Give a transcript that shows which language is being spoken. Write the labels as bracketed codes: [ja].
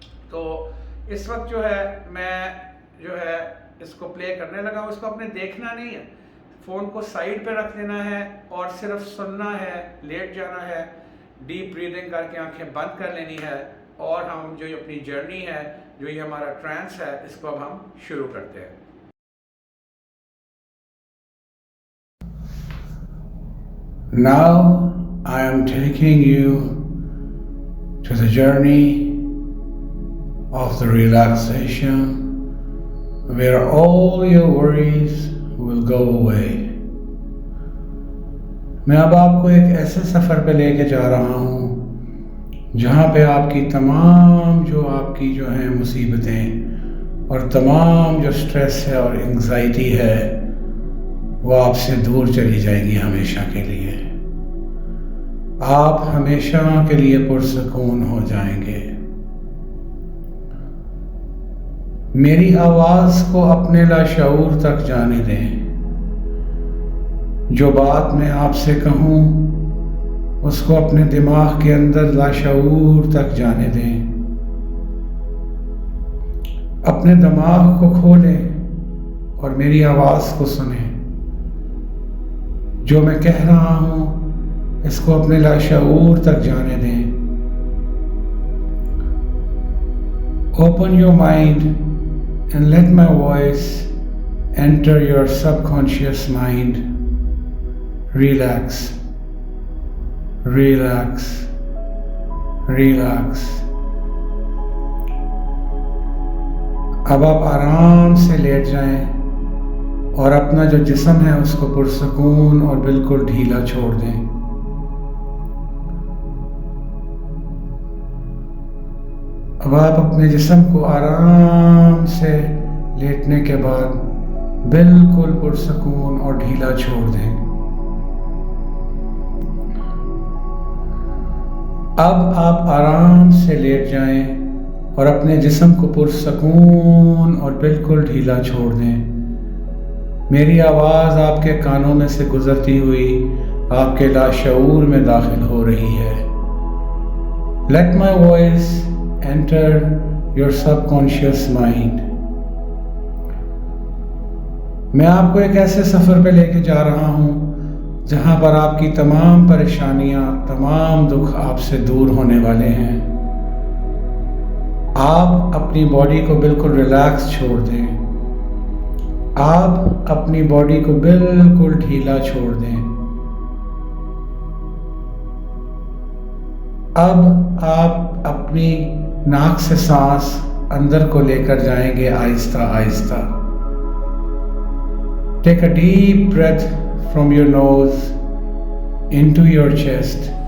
[hi] तो इस वक्त जो है मैं जो है इसको प्ले करने लगा हूँ। इसको आपने देखना नहीं है, फ़ोन को साइड पे रख देना है और सिर्फ सुनना है, लेट जाना है, डीप ब्रीदिंग करके आंखें बंद कर लेनी है, और हम जो अपनी जर्नी है, जो ये हमारा ट्रांस है, इसको अब हम शुरू करते हैं। [en] Now I am taking you to the journey of the relaxation where all your worries will go away. [hi] मैं अब आपको एक ऐसे सफ़र पे लेके जा रहा हूँ जहाँ पे आपकी तमाम जो हैं मुसीबतें और तमाम जो स्ट्रेस है और एंग्जाइटी है वो आपसे दूर चली जाएगी हमेशा के लिए। आप हमेशा के लिए पुरसकून हो जाएंगे। मेरी आवाज़ को अपने लाशऊर तक जाने दें। जो बात मैं आपसे कहूँ उसको अपने दिमाग के अंदर लाशऊर तक जाने दें। अपने दिमाग को खोलें और मेरी आवाज़ को सुनें। जो मैं कह रहा हूँ इसको अपने लाशऊर तक जाने दें। [en] Open your mind and let my voice enter your subconscious mind. Relax, relax, relax. [hi] अब आप आराम से लेट जाएं और अपना जो जिस्म है उसको पुरसकून और बिल्कुल ढीला छोड़ दें। अब आप अपने जिस्म को आराम से लेटने के बाद बिल्कुल पुरसकून और ढीला छोड़ दें। अब आप आराम से लेट जाएं और अपने जिस्म को पुरसकून और बिल्कुल ढीला छोड़ दें। मेरी आवाज़ आपके कानों में से गुजरती हुई आपके लाशऊर में दाखिल हो रही है। [en] Let my voice enter your subconscious mind. [hi] मैं आपको एक ऐसे सफ़र पे लेके जा रहा हूँ जहाँ पर आपकी तमाम परेशानियाँ, तमाम दुख आपसे दूर होने वाले हैं। आप अपनी बॉडी को बिल्कुल रिलैक्स छोड़ दें। आप अपनी बॉडी को बिल्कुल ढीला छोड़ दें। अब आप अपनी नाक से सांस अंदर को लेकर जाएंगे Aahista Aahista. [en] Take a deep breath from your nose into your chest.